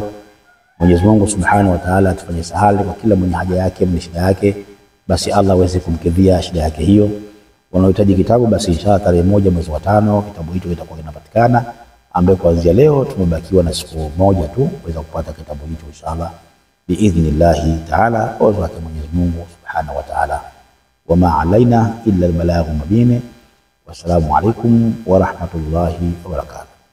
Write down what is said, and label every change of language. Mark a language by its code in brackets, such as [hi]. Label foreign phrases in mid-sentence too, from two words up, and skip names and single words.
[sw] Mwenyezi Mungu [ar] سبحانه وتعالى [sw] atufanye sahali kwa kila mwenye haja yake, mwenye shida yake, basi Allah aweze kumkidhia shida yake hiyo. Wanaohitaji kitabu, basi inshallah tarehe 1 mwezi wa 5 kitabu hicho kitakuwa kinapatikana, ambaye kuanzia leo tumebakiwa na siku 1 tu kuweza kupata kitabu hicho [ar] إن شاء الله بإذن الله تعالى, [sw] kwa uwezo wake Mwenyezi Mungu [ar] سبحانه وتعالى. وما علينا إلا البلاغ المبين. والسلام عليكم ورحمة الله وبركاته.